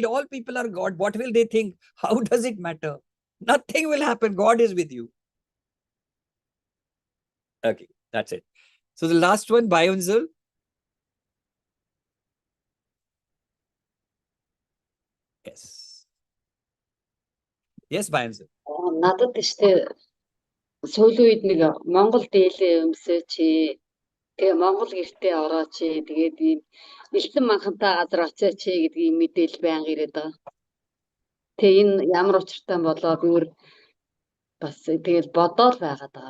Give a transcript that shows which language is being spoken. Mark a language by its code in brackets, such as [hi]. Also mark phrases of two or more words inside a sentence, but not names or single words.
[en] All people are God. What will they think? How does it matter? Nothing will happen. God is with you. Okay, that's it. So the last one, Bionzel. Yes. Yes, Bionzel. [mn] Надад тийштэй сүүлийн үед нэг Монгол дээлээ өмсөө чи тэгээ Монгол гэртээ ороо чи тэгээд ийм элсэн манхантай газар очоо чи гэдгийг мэдээлэл байнга ирээд байгаа. Тэгээ энэ ямар учиртай болоо би өөр бас тэгэл бодоол байгаад байгаа.